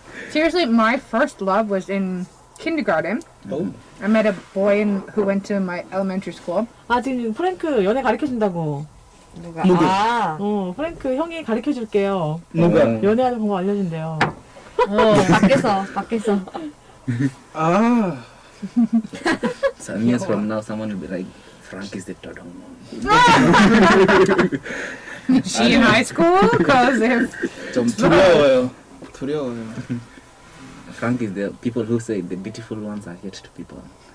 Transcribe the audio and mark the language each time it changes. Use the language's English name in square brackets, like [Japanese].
[English] Seriously, my first love was in kindergarten. Oh. I met a boy who went to my elementary school. [Korean] 아 지금 프랭크 연애 가르쳐준다고. 누가? 누구? 아, 프랭크 형이 가르쳐줄게요. 누가? 연애하는 방법 알려준대요. 밖에서. 아. [English] 7 years from now, someone will be like, Frank is the dodong. Is she in high school? Because if [Korean] 좀 두려워요. [English] Frank is the people who say the beautiful ones are yet to be born.